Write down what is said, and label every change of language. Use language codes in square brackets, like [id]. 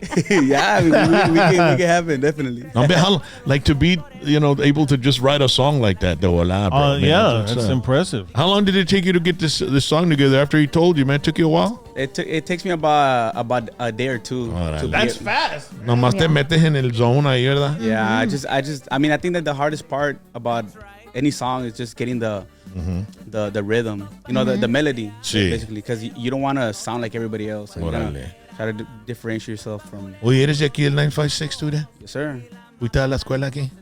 [en] Yeah, I mean, we can have it, definitely. How, like to be, you know, able to just write a song like that, though. Bro, yeah, that's impressive. How long did it take you to get this song together after he told you, man? It took you a while? It takes me about a day or two. That's fast. [es] Nomás te metes en el zone ahí, ¿verdad? [en] Yeah, I mean, I think that the hardest part about any song is just getting the rhythm, you know, the melody, [es] sí. [en] Basically, because you don't want to sound like everybody else. So you gotta try to differentiate yourself from. [es] Oye, ¿eres de aquí del 956 student? [en] Yes, sir. [es] ¿Fuiste a la escuela aquí?